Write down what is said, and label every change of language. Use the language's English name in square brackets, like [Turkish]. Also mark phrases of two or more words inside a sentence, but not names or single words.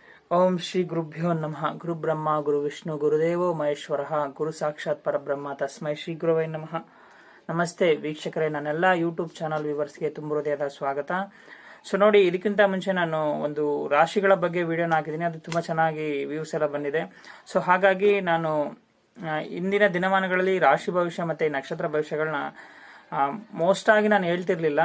[Sanskrit] ಓಂ ಶ್ರೀ ಗುರುಭ್ಯೋ ನಮಃ. ಗುರು ಬ್ರಹ್ಮ ಗುರು ವಿಷ್ಣು ಗುರುದೇವೋ ಮಹೇಶ್ವರ ಗುರು ಸಾಕ್ಷಾತ್ ಪರಬ್ರಹ್ಮ ತಸ್ಮೈ ಶ್ರೀ ಗುರುವೈ ನಮಃ. [Kannada] ನಮಸ್ತೆ ವೀಕ್ಷಕರೇ, ನನ್ನೆಲ್ಲ [English] YouTube channel viewersge [Kannada] ತುಂಬ ಹೃದಯದ ಸ್ವಾಗತ. ಸೊ ನೋಡಿ, ಇದಕ್ಕಿಂತ ಮುಂಚೆ ನಾನು ಒಂದು ರಾಶಿಗಳ ಬಗ್ಗೆ ವಿಡಿಯೋನ ಹಾಕಿದ್ದೀನಿ. ಅದು ತುಂಬ ಚೆನ್ನಾಗಿ ವ್ಯೂಸ್ ಎಲ್ಲ ಬಂದಿದೆ. ಸೊ ಹಾಗಾಗಿ ನಾನು ಇಂದಿನ ದಿನಮಾನಗಳಲ್ಲಿ ರಾಶಿ ಭವಿಷ್ಯ ಮತ್ತು ನಕ್ಷತ್ರ ಭವಿಷ್ಯಗಳನ್ನ ಮೋಸ್ಟ್ ಆಗಿ ನಾನು ಹೇಳ್ತಿರ್ಲಿಲ್ಲ.